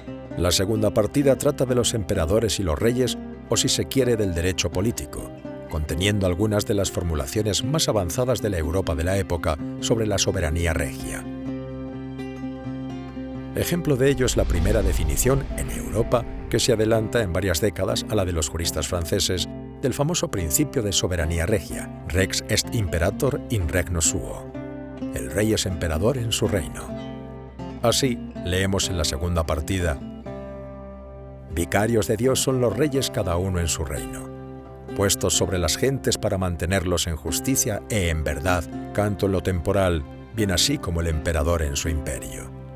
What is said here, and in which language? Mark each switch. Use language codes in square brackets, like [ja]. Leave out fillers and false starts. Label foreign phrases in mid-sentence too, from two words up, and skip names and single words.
[es] La segunda partida trata de los emperadores y los reyes, o si se quiere, del derecho político, conteniendo algunas de las formulaciones más avanzadas de la Europa de la época sobre la soberanía regia. Ejemplo de ello es la primera definición en Europa, que se adelanta en varias décadas a la de los juristas franceses, del famoso principio de soberanía regia, [la] rex est imperator in regno suo. [es] El rey es emperador en su reino. Así, leemos en la segunda partida: vicarios de Dios son los reyes cada uno en su reino, puestos sobre las gentes para mantenerlos en justicia e en verdad, tanto en lo temporal, bien así como el emperador en su imperio.